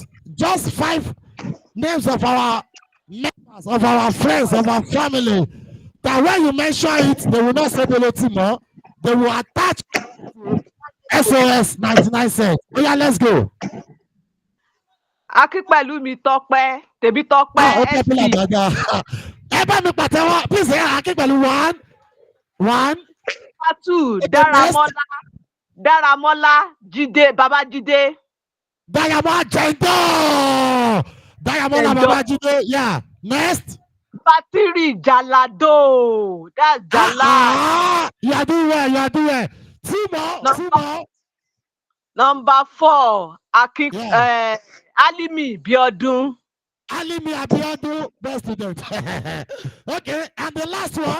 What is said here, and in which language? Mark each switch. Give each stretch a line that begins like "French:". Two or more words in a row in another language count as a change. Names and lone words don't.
English: Just 5 names of our members, of our friends, of our family. That when you mention it, they will not say Belotimo. They will attach to SOS 99 cents. Oh yeah, let's go. Akínpẹ̀lúmi Tọ́pẹ́, Tèmi Tọ́pẹ́, SP. Please say Akínpẹ̀lú 1. 2, Daramola, Jide, Babajide. Diamond Babajide, yeah. Next. Batiri Jalado. That's Jala. You are doing well. 2 more. Number 4, Alimi Biodun. Alimi Abiodun, best student. Okay, and the last one?